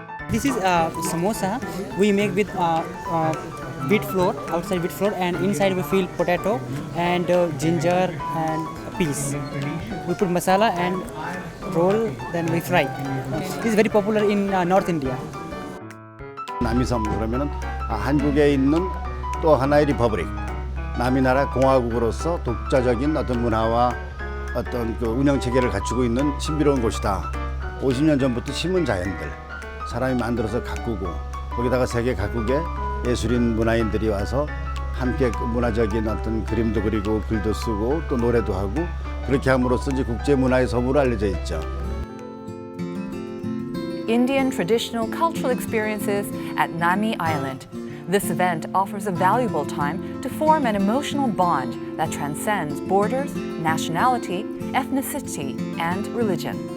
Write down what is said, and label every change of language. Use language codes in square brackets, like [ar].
[en] This is samosa. We make with wheat flour, outside wheat flour, and inside we fill potato and ginger and peas. We put masala and roll, then we fry. This is very popular in North India. [ko] 남이섬 그러면은 한국에 있는 또 하나의 리퍼블릭, 남이나라 공화국으로서 독자적인 어떤 문화와 어떤 그 운영 체계를 갖추고 있는 신비로운 곳이다. 50년 전부터 심은 자연들, 사람이 만들어서 가꾸고 거기다가 세계 각국의 예술인 문화인들이 와서 함께 문화적인 어떤 그림도 그리고 글도 쓰고 또 노래도 하고 그렇게 함으로써 이제 국제 문화의 섬으로 알려져 있죠. [en] Indian traditional cultural experiences at Nami Island. This event offers a valuable time to form an emotional bond that transcends borders, nationality, ethnicity, and religion.